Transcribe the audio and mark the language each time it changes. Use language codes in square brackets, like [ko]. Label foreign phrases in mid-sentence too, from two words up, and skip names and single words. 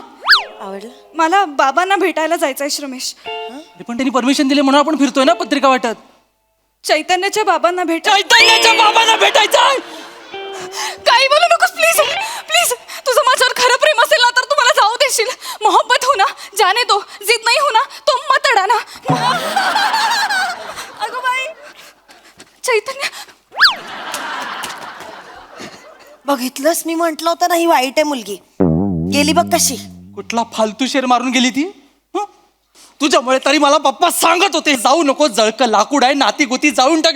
[mr] आवडला? मला बाबांना भेटायला जायचंय श्रमेश. अरे पण त्यांनी परमिशन दिले म्हणून आपण फिरतोय ना पत्रिका वाटत. चैतन्याच्या बाबांना भेट. चैतन्याच्या बाबांना भेटायचं. काही बोलू नकोस प्लीज प्लीज. तुझं माझ्यावर खरं प्रेम असेल ना तर तू मला जाऊ देशील. [hi] मोहब्बत हो ना जाने दो. जिद नाही हो ना तो मत अडा ना. [mr] अगं बाई चैतन्य. बघितलंस मी म्हंटल होतं ना ही वाईट आहे मुलगी. गेली बघ कशी. कुठला फालतू शेर मारून गेली ती? हं? तुझ्यामुळे तरी मला पप्पा सांगत होते जाऊ नको, जळकं लाकूड आहे, नाती गोती जाऊन टाकेल.